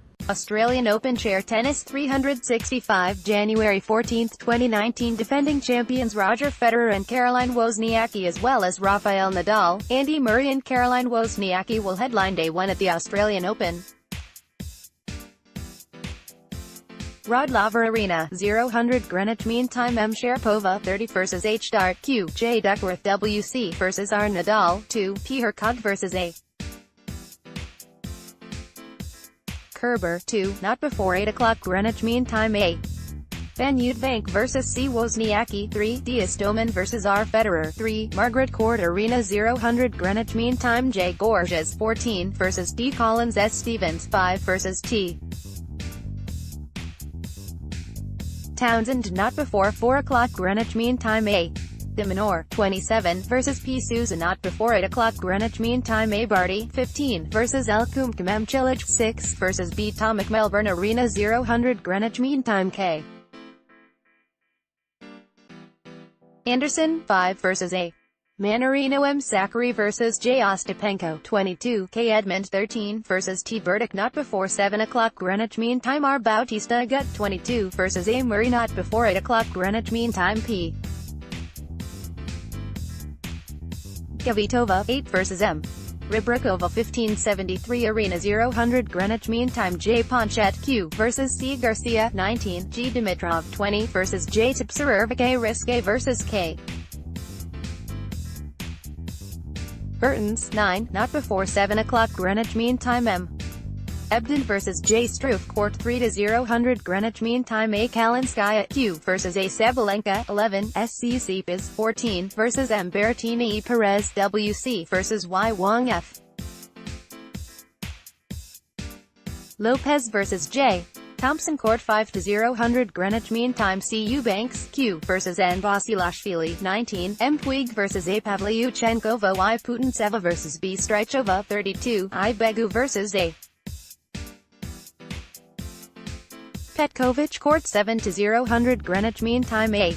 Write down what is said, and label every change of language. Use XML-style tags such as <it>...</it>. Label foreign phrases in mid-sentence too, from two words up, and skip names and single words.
<en>Australian Open Share Tennis 365 January 14, 2019 defending champions Roger Federer and Caroline Wozniacki as well as Rafael Nadal, Murray and Caroline Wozniacki will headline Day 1 at the Australian Open. Laver Arena, 0000 Greenwich Mean Time M. Sharapova 30 vs H. Q. J. Duckworth WC vs R. Nadal 2. P. Hercog vs A. Kerber 2. Not before 8 o'clock Greenwich Mean Time A. Uytvanck vs C. Wozniacki 3. D. Istomin vs R. Federer 3. Margaret Court Arena 0000 Greenwich Mean Time J. Goerges 14 vs D. Collins S. Stevens 5 vs T. Townsend not before 4 o'clock Greenwich Mean Time A. De Minaur 27 vs P. Souza not before 8 o'clock Greenwich Mean Time A. Barty 15 vs L. Kumkam Chilich 6 vs B. Tomac Melbourne Arena 0000 Greenwich Mean Time K. Anderson 5 vs A. Mannarino M. Zachary vs J. Ostapenko 22 K. Edmund 13 vs T. Verdict not before 7 o'clock Greenwich Mean Time R. Bautista Gut 22 vs A. Murray not before 8 o'clock Greenwich Mean Time P. Kvitova 8 vs M. Rybrikova 1573 Arena 0000 Greenwich Mean Time J. Ponchette Q vs C. Garcia 19 G. Dimitrov 20 vs J. Tipsarevic A. Risque vs K. Burtons 9 not before 7 o'clock Greenwich Mean Time M. Ebden vs J. Struff Court 3-0000 Greenwich Mean Time A. Kalinskaya Q vs A. Sabalenka 11 SC Tsipas 14 vs M. Berrettini E. Perez WC vs Y. Wang F. Lopez vs J. Thompson Court 5-0000 Greenwich Mean Time C. Eubanks Q vs N. Basilashvili 19 M. Puig vs A. Pavlyuchenkova Y. Putintseva vs B. Strychova 32 I. Begu vs A. Petkovic Court 7-0000 Greenwich Mean Time A.</en>